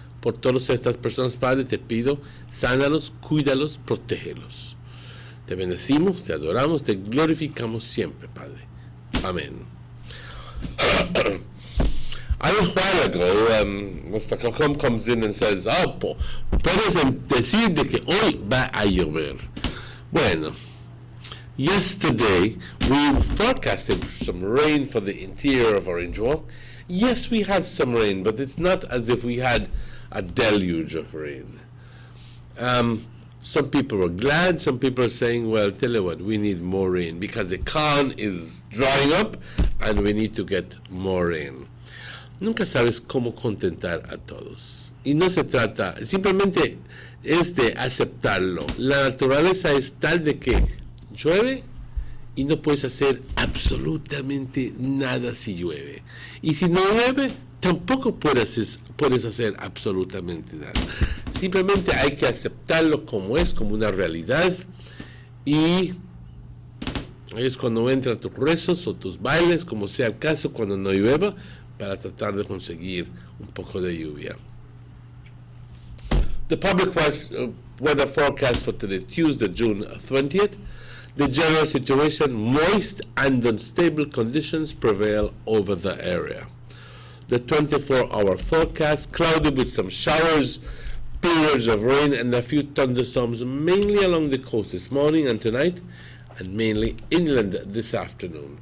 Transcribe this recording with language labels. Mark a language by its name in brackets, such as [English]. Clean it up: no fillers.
[Spanish] Por todas estas personas, Padre, te pido, sánalos, cuídalos, protégelos. Te bendecimos, te adoramos, te glorificamos siempre, Padre. Amén. [English] A while ago, Mr. [Spanish] Cocom [English] comes in and says, [Spanish] puedes decir de que hoy va a llover. Bueno, [English] yesterday we forecasted some rain for the interior of Orange Walk. Yes, we had some rain, but it's not as if we had a deluge of rain. Some people were glad, some people are saying, well, tell you what, we need more rain because the Khan is drying up and we need to get more rain. [Spanish] Nunca sabes cómo contentar a todos. Y no se trata, simplemente es de aceptarlo. La naturaleza es tal de que llueve y no puedes hacer absolutamente nada si llueve. Y si no llueve, tampoco puedes hacer absolutamente nada. Simplemente hay que aceptarlo como es, como una realidad. Y es cuando entran tus rezos o tus bailes, como sea el caso, cuando no llueva, para tratar de conseguir un poco de lluvia. [English] The public weather forecast for today, Tuesday, June 20th. The general situation, moist and unstable conditions prevail over the area. The 24-hour forecast, cloudy with some showers, periods of rain and a few thunderstorms, mainly along the coast this morning and tonight, and mainly inland this afternoon.